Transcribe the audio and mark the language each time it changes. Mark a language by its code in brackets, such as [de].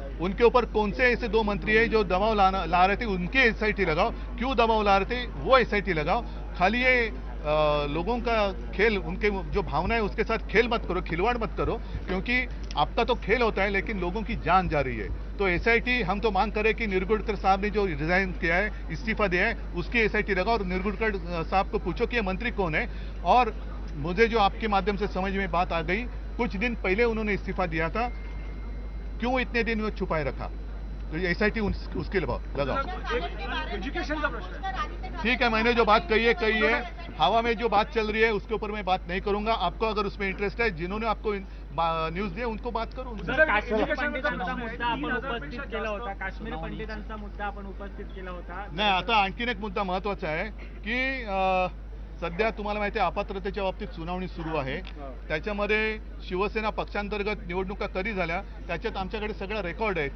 [hi] उनके ऊपर कौन से ऐसे 2 मंत्री है जो दबाव ला रहे थे, उनके SIT लगाओ. क्यों दबाव ला रहे थे वो SIT लगाओ. खाली ये लोगों का खेल, उनके जो भावना है उसके साथ खेल मत करो, खिलवाड़ मत करो, क्योंकि आपका तो खेल होता है लेकिन लोगों की जान जा रही है. तो SIT हम तो मांग करें कि निरगुडकर साहब ने जो रिजाइन किया है, इस्तीफा दिया है, उसकी SIT लगाओ और निरगुडकर साहब को पूछो कि ये मंत्री कौन है. और मुझे जो आपके माध्यम से समझ में बात आ गई, कुछ दिन पहले उन्होंने इस्तीफा दिया था, क्यों इतने दिन वो छुपाए रखा. तो ये SIT उसके लगाओ. एजुकेशन का प्रश्न है. ठीक है, मैंने जो बात कही है. हवा में जो बात चल रही है उसके ऊपर मैं बात नहीं करूंगा. आपको अगर उसमें इंटरेस्ट है, जिन्होंने आपको न्यूज दिया उनको बात करो. [mr] काश्मीरी पंडितांचा मुद्दा आपण उपस्थित केला होता, काश्मीरी पंडितांचा मुद्दा आपण उपस्थित केला होता. नाही, आता आणखीन एक मुद्दा महत्वाचा आहे की सध्या तुम्हाला माहिती आहे अपात्रतेच्या बाबतीत सुनावणी सुरू आहे. त्याच्यामध्ये शिवसेना पक्षांतर्गत निवडणुका कधी झाल्या त्याच्यात आमच्याकडे सगळं रेकॉर्ड आहे.